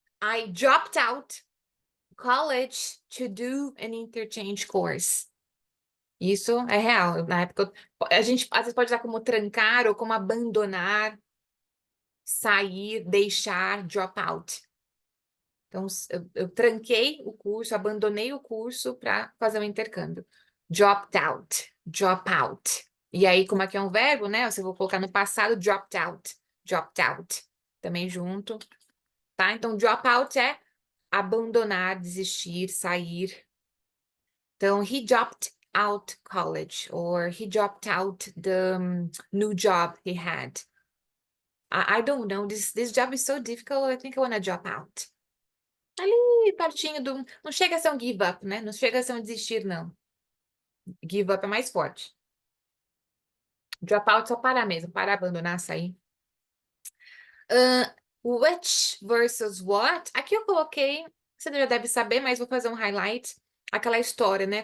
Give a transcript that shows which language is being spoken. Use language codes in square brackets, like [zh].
[en] I dropped out college to do an interchange course. [pt] Isso é real. Na época, a gente às vezes pode usar como trancar ou como abandonar, sair, deixar, drop out. Então, eu tranquei o curso, abandonei o curso para fazer o intercâmbio. Dropped out, drop out. E aí, como aqui é um verbo, né? Você vou colocar no passado, dropped out, dropped out. Também junto, tá? Então, drop out é abandonar, desistir, sair. [en] Então, he dropped out college, or he dropped out the new job he had. I don't know, this job is so difficult, I think I want to drop out. [pt] Ali, pertinho do. Não chega a ser um give up, né? Não chega a ser um desistir, não. Give up é mais forte. Drop out é só parar mesmo, parar, abandonar, sair. Which versus what? Aqui eu coloquei, você já deve saber, mas vou fazer um highlight. Aquela história, né?